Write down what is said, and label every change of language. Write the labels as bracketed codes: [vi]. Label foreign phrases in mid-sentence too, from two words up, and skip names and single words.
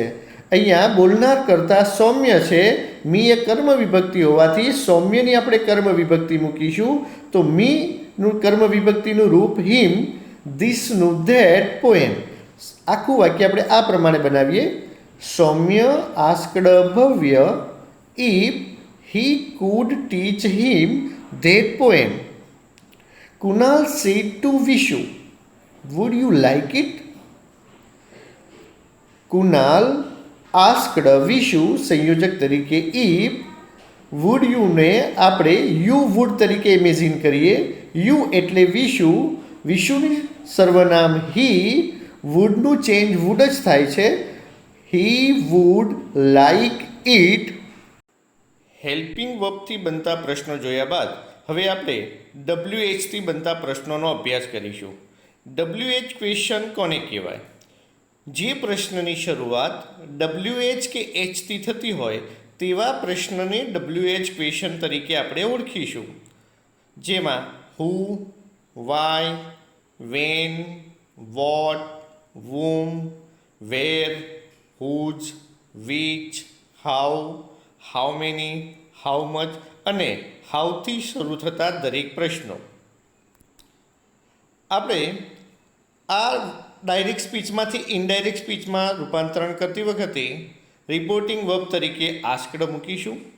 [gu] અહીંયા બોલનાર કરતા સૌમ્ય છે, મી એ કર્મ વિભક્તિ હોવાથી સૌમ્યની આપણે કર્મ વિભક્તિ મૂકીશું. તો મીનું કર્મ વિભક્તિનું રૂપ હિમ, ધીસનું [en] that poem. [gu] આખું વાક્ય આપણે આ પ્રમાણે બનાવીએ. [en] Saumya asked Bhavya if he could teach him that poem. Kunal said to Vishu, would you like it? Kunal asked Vishu [gu] સંયોજક તરીકે [en] if. would you [gu] ને આપણે [en] you would [gu] તરીકે ઇમેજિન કરીએ. you એટલે વિશુ, વિશુનું સર્વનામ he, would નું ચેન્જ would જ થાય છે. [en] he would like it. helping verb [gu] બનતા પ્રશ્નો જોયા બાદ હવે આપણે WH થી બનતા પ્રશ્નોનો અભ્યાસ કરીશું. [en] WH question [gu] કોને કહેવાય? જે પ્રશ્નની શરૂઆત WH કે H થી થતી હોય તેવા પ્રશ્નને [en] WH question [gu] તરીકે આપણે ઓળખીશું. [en] જેમાં who, why, when, what, whom, where, whose, which, how, how many, how much [gu] અને હાઉથી શરૂ થતા દરેક પ્રશ્નો. આપણે આ [en] direct speech indirect speech [gu] રૂપાંતરણ કરતી વખતે [en] reporting verb [gu] તરીકે આસ્કડ મૂકીશું.